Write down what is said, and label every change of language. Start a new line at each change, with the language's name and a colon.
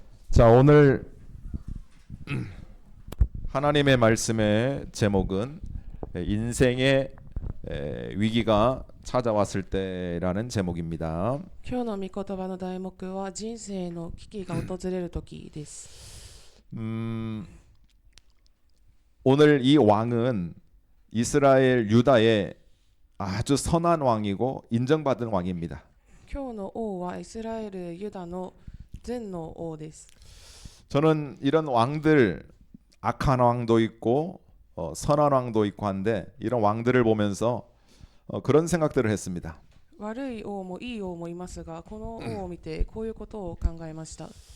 Korean: 자, 오늘 하나님의 말씀의 제목은 인생의 위기가 찾아왔을 때라는 제목입니다.
Japanese: 今日の御言葉の題目は人生の危機が訪れる時です。
Korean: 오늘 이 왕은 이스라엘 유다의 아주 선한 왕이고 인정받은 왕입니다.
Japanese: 今日の王はイスラエル・ユダの善の王です。
Korean: 저는 이런 왕들, 악한 왕도 있고 선한 왕도 있고 한데 이런 왕들을 보면서 그런 생각들을 했습니다.
Japanese: 悪い王もいい王もいますが、この王を見てこういうことを考えました。